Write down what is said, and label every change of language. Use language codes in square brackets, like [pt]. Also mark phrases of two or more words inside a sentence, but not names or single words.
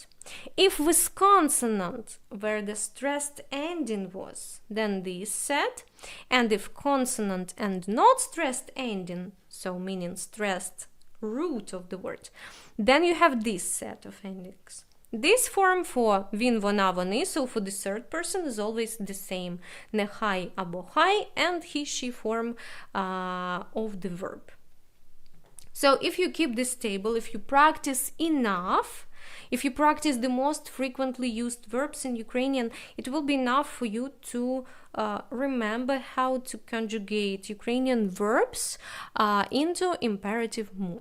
[en] If with consonant, where the stressed ending was, then this set. And if consonant and not stressed ending, so meaning stressed root of the word, then you have this set of endings. This form for [uk] він, вона, вони, [en] so for the third person is always the same. [uk] Нехай або хай [en] and he, she form of the verb. So if you keep this table, if you practice enough, If you practice the most frequently used verbs in Ukrainian, it will be enough for you to remember how to conjugate Ukrainian verbs into imperative mood.